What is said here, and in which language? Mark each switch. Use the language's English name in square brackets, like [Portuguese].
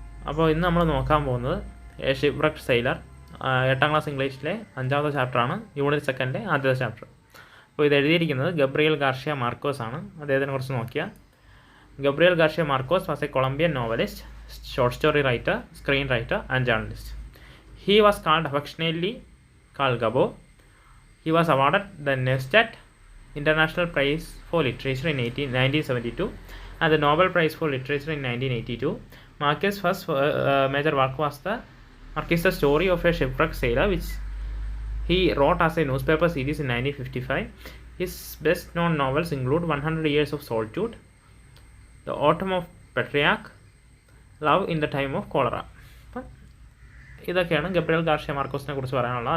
[Malayalam] അപ്പോൾ ഇന്ന് നമ്മൾ നോക്കാൻ പോകുന്നത് ഷിപ്പ്‌റെക്ക്ഡ് സെയിലർ 8ാം ക്ലാസ് ഇംഗ്ലീഷിലെ 5ാമത്തെ ചാപ്റ്ററാണ്, യൂണിറ്റ് 2 ആദ്യത്തെ ചാപ്റ്റർ. അപ്പോൾ ഇത് എഴുതിയിരിക്കുന്നത് ഗബ്രിയേൽ ഗാർഷ്യ മാർക്കോസ് ആണ്. അദ്ദേഹത്തിനെ കുറിച്ച് നോക്കിയാൽ, Gabriel Garcia Markose [English] Was a Colombian novelist, short story writer, screen writer and journalist. He was called affectionately called Gabo. He was awarded the Neustadt International Prize for Literature in 1972 and the Nobel Prize for Literature in 1982. Marquez' first major work was the story of a shipwrecked sailor, which he wrote as a newspaper series in 1955. His best-known novels include 100 Years of Solitude, The Autumn of Petrarch, Love in the Time of Cholera. [Malayalam] ഇതൊക്കെയാണ് Gabriel Garcia മാർക്കോസിനെ കുറിച്ച് പറയാനുള്ളത്.